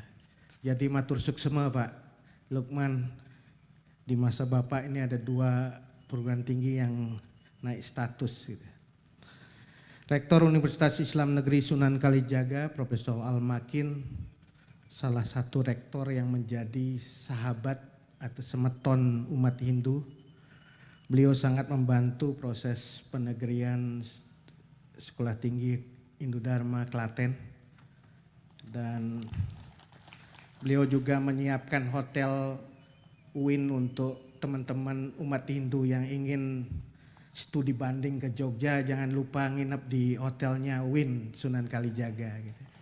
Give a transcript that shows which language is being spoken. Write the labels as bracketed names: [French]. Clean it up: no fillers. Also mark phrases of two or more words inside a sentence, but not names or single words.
[Indonesian] Jadi [Balinese] matur suksema [Indonesian] Pak Lukman, di masa Bapak ini ada dua perguruan tinggi yang naik status gitu. Rektor Universitas Islam Negeri Sunan Kalijaga, Profesor Al-Makin, salah satu rektor yang menjadi sahabat atau semeton umat Hindu. Beliau sangat membantu proses penegrian Sekolah Tinggi Hindu Dharma Klaten, dan beliau juga menyiapkan hotel UIN untuk teman-teman umat Hindu yang ingin studi banding ke Jogja, jangan lupa nginep di hotelnya UIN Sunan Kalijaga gitu.